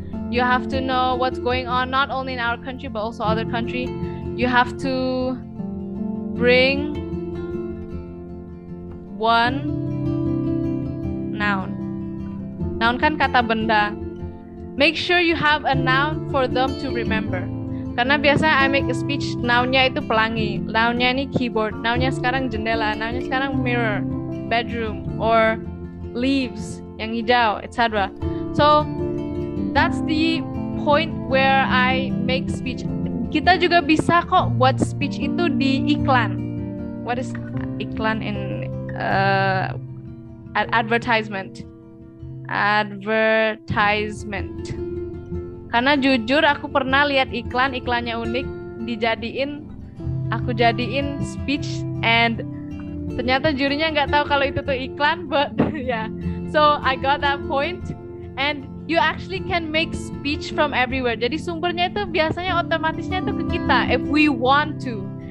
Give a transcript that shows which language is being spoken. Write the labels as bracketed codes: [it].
[en] You have to know what's going on not only in our country but also other country. You have to bring one noun. [id] Noun kan kata benda. [en] Make sure you have a noun for them to remember. [id] Karena biasanya [en] I make a speech, [id] nounnya itu pelangi, nounnya ini keyboard, nounnya sekarang jendela, nounnya sekarang mirror, bedroom, or leaves, yang hijau, etc. [en] So, that's the point where I make speech. [id] Kita juga bisa kok buat speech itu di iklan. [en] What is iklan in advertisement? Advertisement. [id] Karena jujur aku pernah lihat iklannya unik, aku jadiin speech and ternyata jurinya nggak tahu kalau itu tuh iklan, but yeah. [en] So I got that point and you actually can make speech from everywhere. [id] Jadi sumbernya itu biasanya otomatisnya itu ke kita [en] if we want to.